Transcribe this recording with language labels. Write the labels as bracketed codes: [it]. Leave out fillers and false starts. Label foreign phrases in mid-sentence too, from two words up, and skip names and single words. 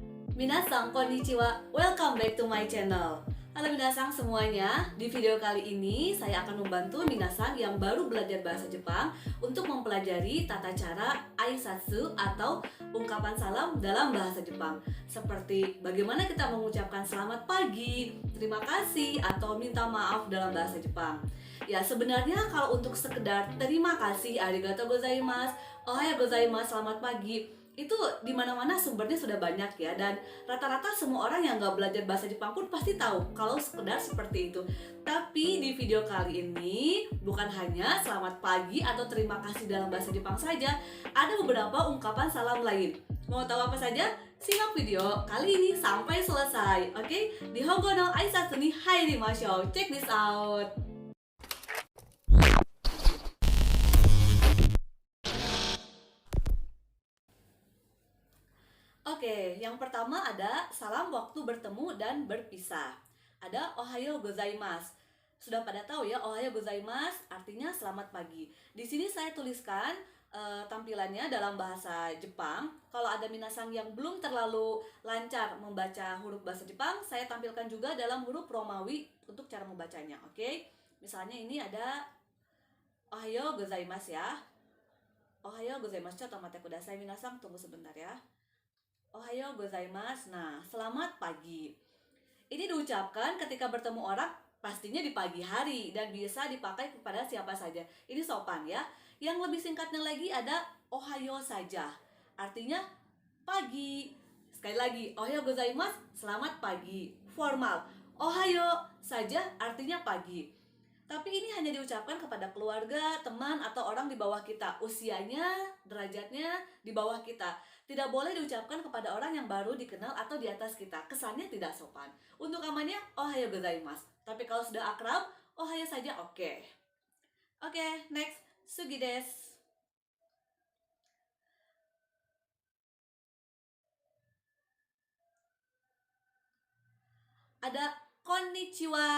[ja] 皆さんこんにちは, [en] welcome back to my channel. [id] Halo minasang semuanya, di video kali ini saya akan membantu minasang yang baru belajar bahasa Jepang untuk mempelajari tata cara aisatsu atau ungkapan salam dalam bahasa Jepang. Seperti bagaimana kita mengucapkan selamat pagi, terima kasih, atau minta maaf dalam bahasa Jepang. Ya sebenarnya kalau untuk sekedar terima kasih, [ja] ありがとうございます、おはようございます, [id] selamat pagi, itu di mana-mana sumbernya sudah banyak ya, dan rata-rata semua orang yang nggak belajar bahasa Jepang pun pasti tahu kalau sekedar seperti itu. Tapi di video kali ini bukan hanya selamat pagi atau terima kasih dalam bahasa Jepang saja, ada beberapa ungkapan salam lain. Mau tahu apa saja? Simak video kali ini sampai selesai. Oke? [ja] 日本語の挨拶に入りましょう. [en] Check this out. [id] Oke, yang pertama ada salam waktu bertemu dan berpisah. [ja] Ada おはようございます. [id] Sudah pada tahu ya, [ja] おはようございます [id] artinya selamat pagi. Di sini saya tuliskan tampilannya dalam bahasa Jepang. Kalau ada minasang yang belum terlalu lancar membaca huruf bahasa Jepang, saya tampilkan juga dalam huruf Romawi untuk cara membacanya. Oke, misalnya ini ada [ja] おはようございます [id] ya. [ja] おはようございます, contoh 待ってください皆さん, [id] tunggu sebentar ya. [ja] おはようございます. [id] Nah, selamat pagi. Ini diucapkan ketika bertemu orang pastinya di pagi hari dan bisa dipakai kepada siapa saja. Ini sopan ya. Yang lebih singkatnya lagi ada ohayo saja. Artinya pagi. Sekali lagi, [ja] おはようございます, [id] selamat pagi. Formal. Ohayo saja artinya pagi. Tapi ini hanya diucapkan kepada keluarga, teman, atau orang di bawah kita. Usianya, derajatnya di bawah kita. Tidak boleh diucapkan kepada orang yang baru dikenal atau di atas kita. Kesannya tidak sopan. Untuk amannya, [ja] おはようございます. [id] Tapi kalau sudah akrab, ohayou saja oke. Oke, next. [ja] 次です. [id] Ada konnichiwa.